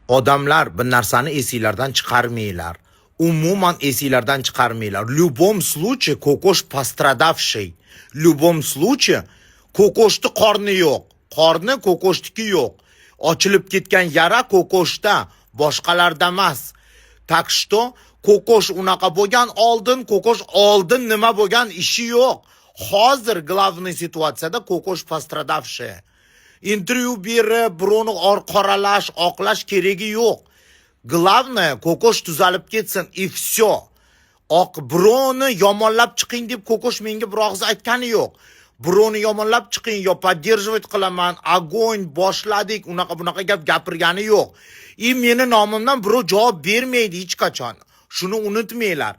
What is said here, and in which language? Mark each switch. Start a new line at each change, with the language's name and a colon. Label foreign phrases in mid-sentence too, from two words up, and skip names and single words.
Uzbek: Odamlar bir narsani esinglardan chiqarmanglar. Umuman esinglardan chiqarmanglar.
Russian: В любом случае kokosh пострадавший. В любом случае
Uzbek: kokoshni qorni yo'q. Qorni kokoshniki yo'q. Ochilib ketgan yara kokoshda, boshqalarda emas.
Russian: Так что
Uzbek: kokosh unaqa bo'lgan kokosh oldin nima bo'lgan ishi yo'q. Hozir главный situatsiyada kokosh пострадавший. Intervyu berib, birovni qoralash, oqlash keragi yo'q. Главное, kokosh tuzalib ketsin,
Russian: и все.
Uzbek: Birovni yomonlab chiqing deb kokosh menga bir og'iz aytgani yo'q. Birovni yomonlab chiqing, yo поддерживать qilaman, огонь boshladik, unaqa gap gapirgani yo'q. Meni nomimdan birov javob bermaydi hech qachon. Shuni unutmanglar.